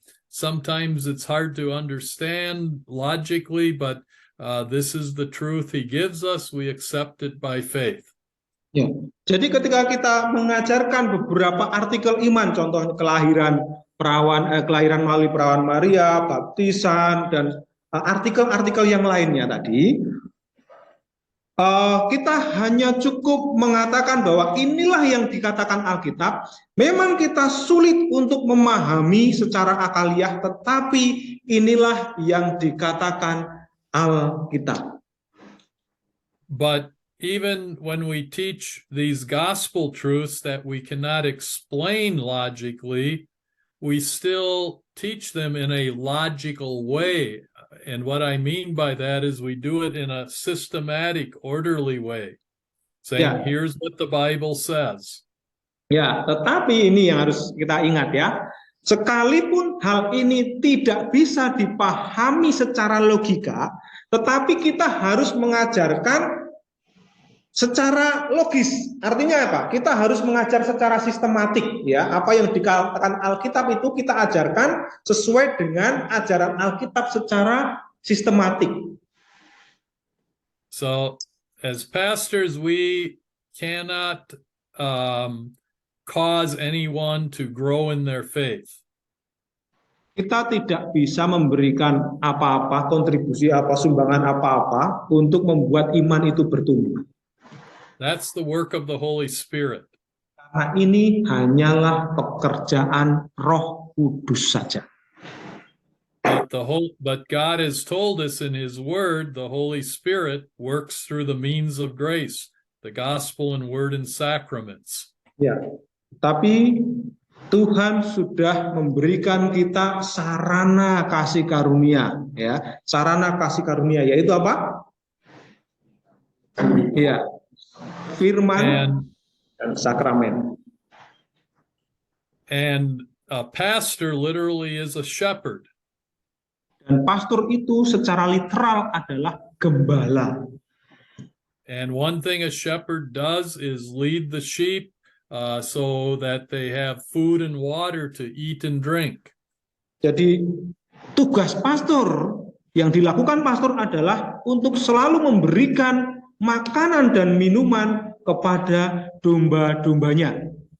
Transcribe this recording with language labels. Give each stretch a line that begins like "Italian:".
English: Sometimes it's hard to understand logically, but this is the truth he gives us. We accept it by faith.
Indonesian: Ya, jadi ketika kita mengajarkan beberapa artikel iman, contohnya kelahiran melalui perawan Maria, baptisan, dan artikel-artikel yang lainnya tadi, kita hanya cukup mengatakan bahwa inilah yang dikatakan Alkitab. Memang kita sulit untuk memahami secara akaliah, tetapi inilah yang dikatakan Alkitab.
English: But even when we teach these gospel truths that we cannot explain logically, we still teach them in a logical way. And what I mean by that is we do it in a systematic, orderly way, saying, here's what the Bible says.
Indonesian: Ya, tetapi ini yang harus kita ingat ya. Sekalipun hal ini tidak bisa dipahami secara logika, tetapi kita harus mengajarkan secara logis. Artinya apa? Kita harus mengajar secara sistematik, ya. Apa yang dikatakan Alkitab itu kita ajarkan sesuai dengan ajaran Alkitab secara sistematik.
English: So, as pastors, we cannot cause anyone to grow in their faith.
Indonesian: Kita tidak bisa memberikan apa-apa, kontribusi apa, sumbangan apa-apa untuk membuat iman itu bertumbuh.
English: That's the work of the Holy Spirit.
Indonesian: Karena ini hanyalah pekerjaan Roh Kudus saja.
English: But God has told us in his word, the Holy Spirit works through the means of grace, the gospel and word and sacraments.
Indonesian: Ya, tapi Tuhan sudah memberikan kita sarana kasih karunia, ya. Sarana kasih karunia yaitu apa? Ya. Firman dan sakramen.
English: And a pastor literally is a shepherd.
Indonesian: Dan pastor itu secara literal adalah gembala.
English: And one thing a shepherd does is lead the sheep so that they have food and water to eat and drink.
Indonesian: Jadi tugas pastor yang dilakukan pastor adalah untuk selalu memberikan makanan dan minuman kepada domba-dombanya.